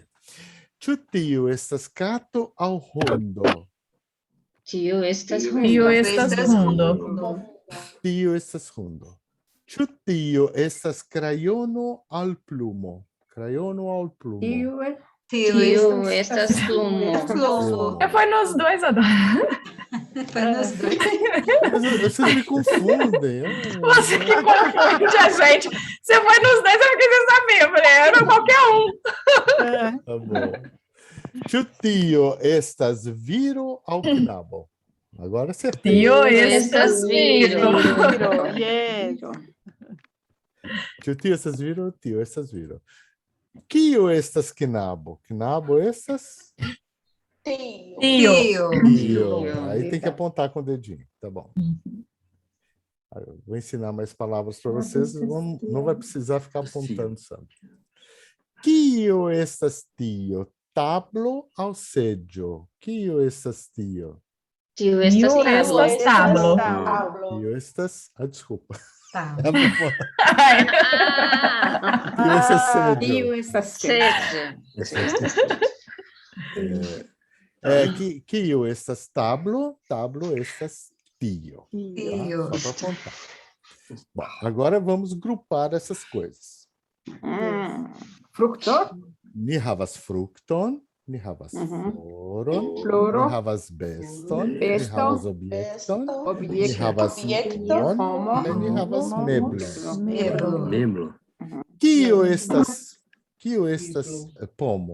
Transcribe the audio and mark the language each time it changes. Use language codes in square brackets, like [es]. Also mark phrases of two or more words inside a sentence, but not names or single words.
[eo] Ĉu tio estas kato aŭ hundo? Tio estas hundo. Tio estas hundo. Ĉu tio estas krajono aŭ plumo? Krajono aŭ plumo? Tio estas plumo. [pt] Foi nos dois, Adora. Vocês me confundem. Você que confunde a gente. Você foi nos dois, eu não quis saber. Eu falei, era qualquer um. Tá bom. [eo] Ĉu tio estas viro aŭ knabo? [pt] Agora acertei. [eo] Tio estas viro. Ĉu tio estas viro? Tio estas viro. Kio estas knabo? Knabo estas? Tio. [pt] Aí tem que apontar com o dedinho, tá bom. Eu vou ensinar mais palavras para vocês, não vai precisar ficar apontando sempre. [eo] Kio estas tio? Tablo aŭ seĝo? Kio estas tio? Tio estas tablo. Tio estas... desculpa. Tio estas seĝo. Kio estas tablo? Tablo estas tio. [pt] Tá? Só para apontar. Bom, agora vamos grupar essas coisas. [eo] Frukto? Ni havas frukton, ni havas floron, ni havas beston, ni havas objekton, ni havas pomon, kaj ni havas meblon. Kio estas pomo?